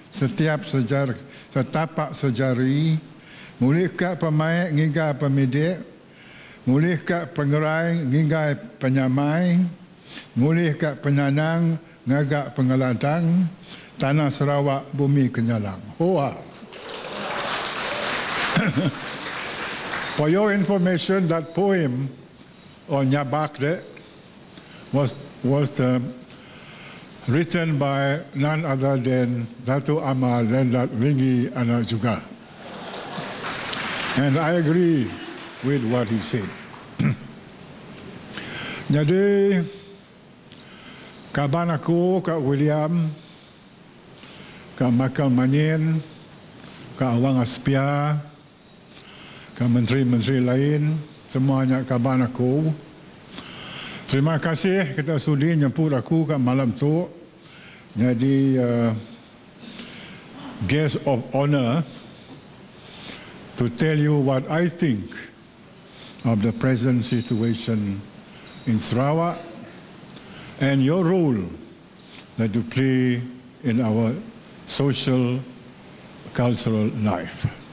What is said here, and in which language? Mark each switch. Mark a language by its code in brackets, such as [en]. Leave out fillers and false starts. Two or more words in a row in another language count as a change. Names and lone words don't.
[iba] setapak sejari, mulih ke pemain hingga pemidik, mulih ke pengerai hingga penyamai, mulih ke penyanang ngagak pengeladang, tanah Sarawak bumi kenyalang. [en] Hoa. For your information, that poem on Nyabakde was written by none other than Datuk Amal Lendat Ringi Anak juga. And I agree with what he said. [iba] Jadi, kaban aku, Kak William, Kak Makal Manyin, Kak Awang Aspia, Kak menteri-menteri lain, semuanya kaban aku. Terima kasih kita sudi nyemput aku kat malam tu. [en] Jadi guest of honor to tell you what I think of the present situation in Sarawak and your role that you play in our social cultural life.